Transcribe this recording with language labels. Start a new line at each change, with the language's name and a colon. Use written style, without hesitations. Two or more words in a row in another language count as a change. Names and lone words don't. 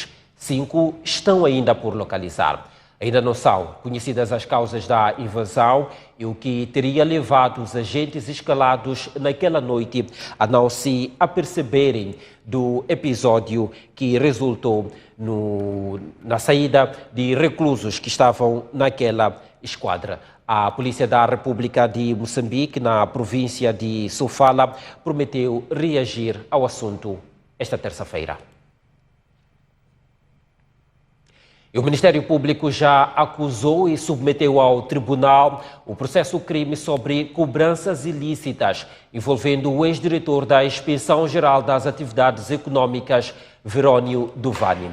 Portuguese: 5 estão ainda por localizar. Ainda não são conhecidas as causas da invasão e o que teria levado os agentes escalados naquela noite a não se aperceberem do episódio que resultou na saída de reclusos que estavam naquela esquadra. A Polícia da República de Moçambique, na província de Sofala, prometeu reagir ao assunto esta terça-feira. O Ministério Público já acusou e submeteu ao tribunal o processo crime sobre cobranças ilícitas envolvendo o ex-diretor da Inspeção-Geral das Atividades Econômicas, Verónio Duvani.